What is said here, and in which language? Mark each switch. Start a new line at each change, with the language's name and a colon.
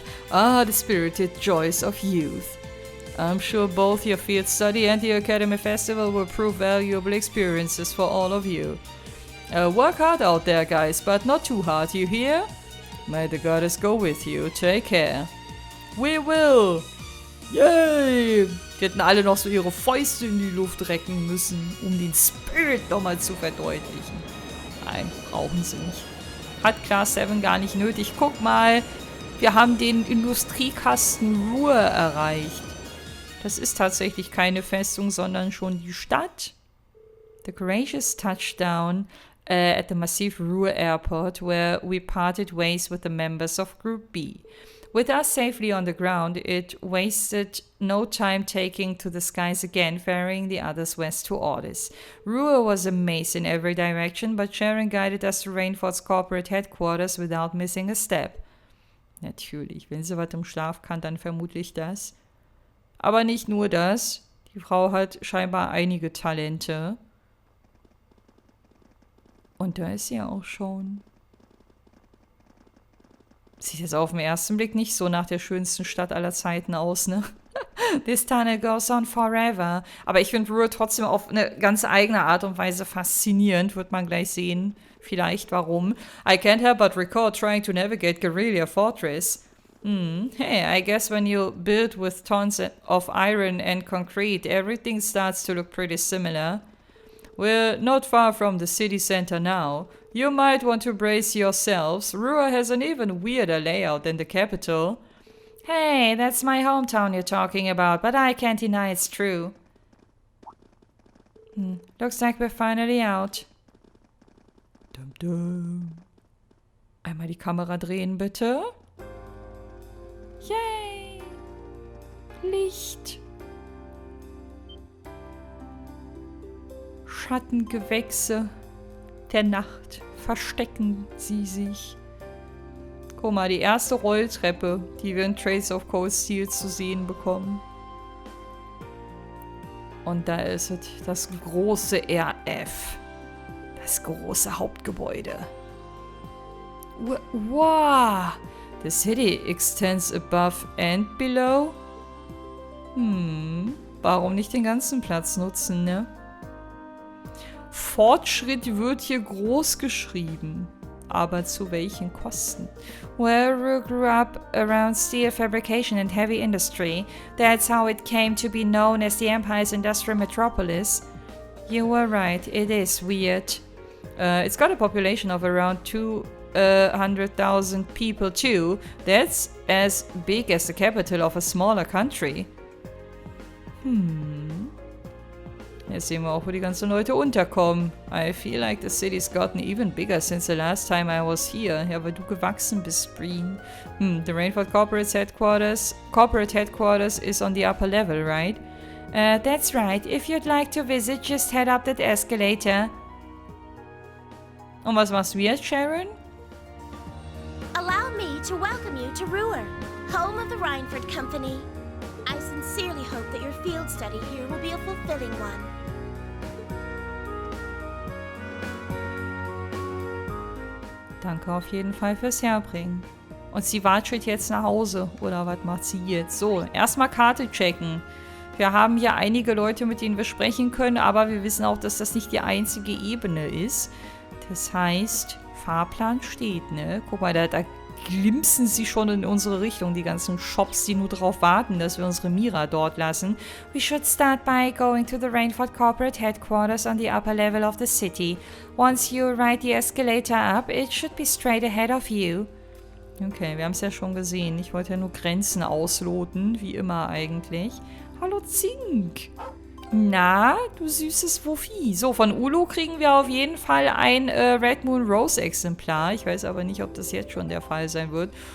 English: Ah, the spirited joys of youth. I'm sure both your field study and the Academy Festival will prove valuable experiences for all of you. Work hard out there, guys, but not too hard, you hear? May the goddess go with you. Take care. We will! Yay!
German: Die hätten alle noch so ihre Fäuste in die Luft recken müssen, um den Spirit nochmal zu verdeutlichen. Nein, brauchen sie nicht. Hat Class 7 gar nicht nötig. Guck mal, wir haben den Industriekasten Roer erreicht. Das ist tatsächlich keine Festung, sondern schon die Stadt.
English: The courageous touchdown at the massive Roer airport, where we parted ways with the members of Group B. With us safely on the ground, it wasted no time taking to the skies again, ferrying the others west to Ordis. Roer was a maze in every direction, but Sharon guided us to Rainford's corporate headquarters without missing a step.
German: Natürlich, wenn sie was im Schlaf kann, dann vermutlich das. Aber nicht nur das. Die Frau hat scheinbar einige Talente. Und da ist sie auch schon. Sieht jetzt auf den ersten Blick nicht so nach der schönsten Stadt aller Zeiten aus, ne?
English: This tunnel goes on forever.
German: Aber ich finde Roer trotzdem auf eine ganz eigene Art und Weise faszinierend. Wird man gleich sehen. Vielleicht warum.
English: I can't help but recall trying to navigate Guerrilla Fortress. Hey, I guess when you build with tons of iron and concrete, everything starts to look pretty similar. We're not far from the city center now. You might want to brace yourselves. Roer has an even weirder layout than the capital. Hey, that's my hometown you're talking about, but I can't deny it's true. Looks like we're finally out. Dum dum.
German: Einmal die Kamera drehen, bitte. Yay! Licht. Schattengewächse der Nacht verstecken sie sich. Guck mal, die erste Rolltreppe, die wir in Trace of Cold Steel zu sehen bekommen. Und da ist es, das große RF. Das große Hauptgebäude. Wow!
English: The city extends above and below.
German: Warum nicht den ganzen Platz nutzen, ne? Fortschritt wird hier groß geschrieben. Aber zu welchen Kosten?
English: Well, Roer grew up around steel fabrication and heavy industry. That's how it came to be known as the Empire's industrial metropolis. You were right, it is weird. It's got a population of around 200,000 people too. That's as big as the capital of a smaller country.
German: Jetzt sehen wir auch, wo die ganzen Leute unterkommen.
English: I feel like the city's gotten even bigger since the last time I was here.
German: Ja, weil du gewachsen bist, Breen.
English: The Rainford Corporate Headquarters is on the upper level, right? That's right. If you'd like to visit, just head up that escalator.
German: Und was machst du jetzt, Sharon?
English: Allow me to welcome you to Roer, home of the Rainford Company. I sincerely hope that your field study here will be a fulfilling one.
German: Danke auf jeden Fall fürs Herbringen. Und sie watschelt jetzt nach Hause. Oder was macht sie jetzt? So, erstmal Karte checken. Wir haben hier einige Leute, mit denen wir sprechen können, aber wir wissen auch, dass das nicht die einzige Ebene ist. Das heißt, Fahrplan steht, ne? Guck mal, da glimpsen sie schon in unsere Richtung, die ganzen Shops, die nur darauf warten, dass wir unsere Mira dort lassen.
English: We should start by going to the Rainford corporate headquarters on the upper level of the city. Once you ride the escalator up, it should be straight ahead of you.
German: Okay, wir haben es ja schon gesehen. Ich wollte ja nur Grenzen ausloten, wie immer eigentlich. Hallo Zink! Na, du süßes Wuffi. So, von Ulo kriegen wir auf jeden Fall ein Red Moon Rose Exemplar. Ich weiß aber nicht, ob das jetzt schon der Fall sein wird.